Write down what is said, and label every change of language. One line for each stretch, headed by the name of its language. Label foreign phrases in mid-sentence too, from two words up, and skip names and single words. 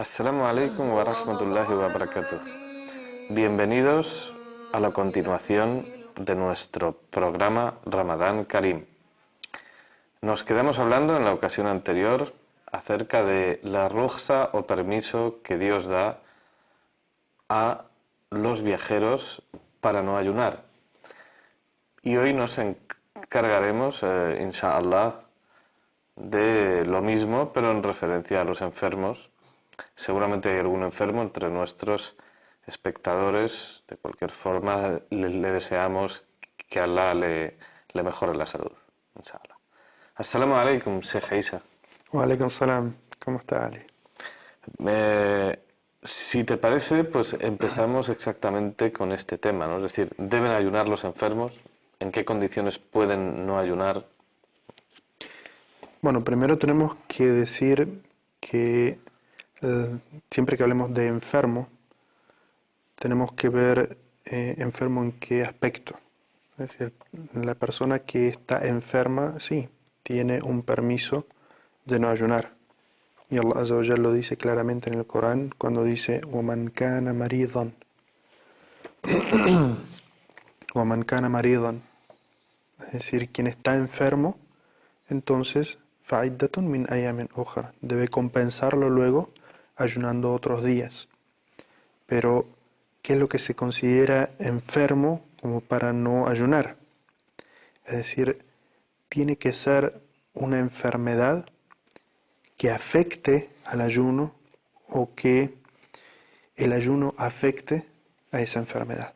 Arabic: السلام عليكم ورحمة الله وبركاته.
Spanish: Bienvenidos a la continuación de nuestro programa Ramadán Karim. Nos quedamos hablando en la ocasión anterior acerca de la rukhsa o permiso que Dios da a los viajeros para no ayunar. Y hoy nos encargaremos, inshallah, de lo mismo, pero en referencia a los enfermos. Seguramente hay algún enfermo entre nuestros espectadores. De cualquier forma, le deseamos que Allah le mejore la salud, inshallah.
Arabic: السلام عليكم, Sheikh Isa. وعليكم السلام.
Spanish: ¿Cómo está, Ali? Si te parece, pues empezamos exactamente con este tema, ¿no? Es decir, ¿deben ayunar los enfermos? ¿En qué condiciones pueden no ayunar? Bueno, primero tenemos que decir que siempre que hablemos de enfermo, tenemos que ver enfermo en qué aspecto. Es decir, la persona que está enferma, sí, tiene un permiso de no ayunar. Y
Arabic: الله عز وجل
Spanish: lo dice claramente en el Corán cuando dice
Arabic: وَمَنْ كَانَ مَرِيضًا وَمَنْ كَانَ مَرِيضًا.
Spanish: Es decir, quien está enfermo, entonces
Arabic: فَعِدَّةٌ مِنْ أَيَّامٍ أُخْرَى,
Spanish: debe compensarlo luego ayunando otros días. Pero, ¿qué es lo que se considera enfermo como para no ayunar? Es decir, tiene que ser una enfermedad que afecte al ayuno o que el ayuno afecte a esa enfermedad.